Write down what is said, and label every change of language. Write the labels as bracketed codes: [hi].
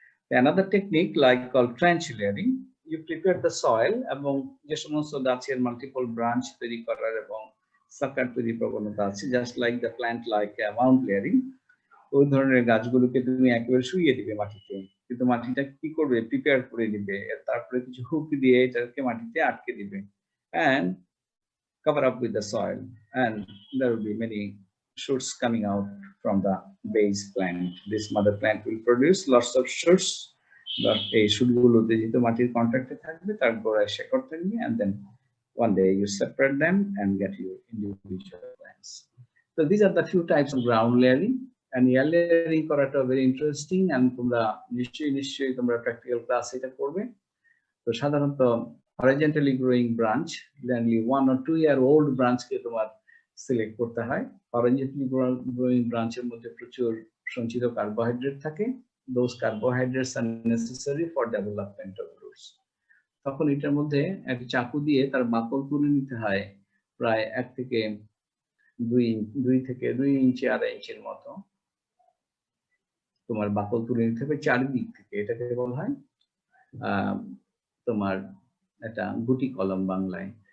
[en] Another technique like called trench layering, you prepare the soil, [bn] এবং যে সমস্ত গাছের মাল্টিপল ব্রাঞ্চ তৈরি করার এবং সাকার তৈরি প্রবণতা আছে, [en] just like the plant like mound layering, [bn] ওই ধরনের গাছগুলোকে তুমি একেবারে শুইয়ে দিবে মাটিতে, কিন্তু মাটিটা কি করবে, প্রিপেয়ার করে দিবে, তারপরে কিছু হুক দিয়ে এটাকে মাটিতে আটকে দিবে, [en] and cover up with the soil, and there will be many shoots coming out from the base plant. This mother plant will produce lots of shoots, but [bn] এই শুটগুলোতে যেহেতু মাটির কন্ট্যাক্টে থাকবে, তার গোড়ায় শেকড় থাকবে, [en] and then one day you separate them and get your individual plants. So these are the few types of ground layering, and air layering করাটা very interesting, and [bn] তোমরা নিশ্চয়ই তোমরা প্র্যাকটিক্যাল ক্লাস এটা করবে। তো সাধারণত [en] horizontally growing branch, generally 1 or 2 year old branch [bn] কে তোমার select করতে হয়। [en] horizontally growing branch-এর [bn] মধ্যে প্রচুর সঞ্চিত কার্বোহাইড্রেট থাকে, [en] those carbohydrates are necessary for development of roots। [bn] তখন এটার মধ্যে একটা চাকু দিয়ে তার বাকল তুলে নিতে হয়, প্রায় 1 থেকে 2 ইঞ্চি 2.5 ইঞ্চির মতো তোমার বাকল তুলে নিতে হবে চারিদিক থেকে। এটাকে বলা হয় তোমার একটা গুটি কলম বাংলায়।